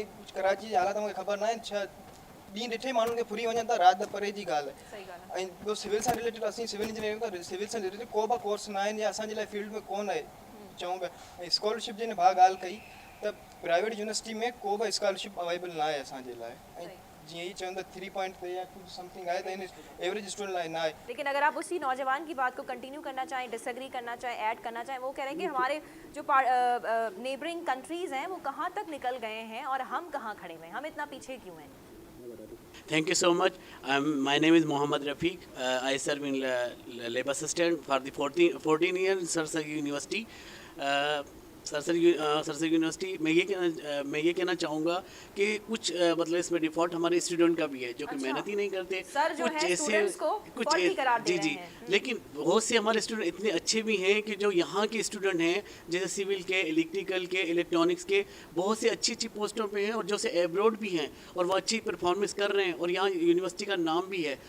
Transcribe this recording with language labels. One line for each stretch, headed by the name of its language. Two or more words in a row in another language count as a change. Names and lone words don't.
Sindhi: कराची जा हालात मूंखे ख़बर न आहिनि, छा ॾींहुं ॾिठे माण्हुनि खे फुरी वञनि था, राति परे जी ॻाल्हि आहे। ऐं ॿियो सिविल सां रिलेटेड, असीं
English: civil engineering
Sindhi: था, सिविल सां रिलेटेड को बि कोर्स न आहिनि या असांजे लाइ फील्ड में कोन आहे, चऊं पिया। ऐं स्कॉलरशिप जी भाउ ॻाल्हि कई त
English: private university
Sindhi: में को बि स्कॉलरशिप अवेलेबल न आहे असांजे लाइ। ऐं जीअं ई चवनि था 3 पॉइंट ते या कुछ समथिंग आहे त इन
English: average student
Sindhi: लाइ न आहे।
Urdu: لیکن اگر آپ اسی نوجوان کی بات کو کنٹینیو کرنا چاہیں، ڈس ایگری کرنا چاہیں، ایڈ کرنا چاہیں، وہ کہہ رہے ہیں کہ ہمارے جو
English: neighbouring countries
Urdu: ہیں وہ کہاں تک نکل گئے ہیں اور ہم کہاں کھڑے ہوئے ہیں، ہم اتنا پیچھے کیوں ہیں?
English: Thank you so much. My name is Mohammad Rafiq. I serve in lab assistant for the 14 years in Sarsagi University.
Urdu: سرسری یونیورسٹی میں یہ کہنا چاہوں گا کہ کچھ مطلب اس میں ڈیفالٹ ہمارے اسٹوڈنٹ کا بھی ہے، جو کہ محنت ہی نہیں کرتے. سر جو ہے اسٹوڈنٹس کو فالٹی قرار دے رہے ہیں. لیکن بہت سے ہمارے اسٹوڈنٹ اتنے اچھے بھی ہیں کہ جو یہاں کے اسٹوڈنٹ ہیں، جیسے سول کے، الیکٹریکل کے، الیکٹرانکس کے، بہت سے اچھی اچھی پوسٹوں پہ ہیں اور جو سے ابروڈ بھی ہیں اور وہ اچھی پرفارمنس کر رہے ہیں اور یہاں یونیورسٹی کا نام بھی ہے.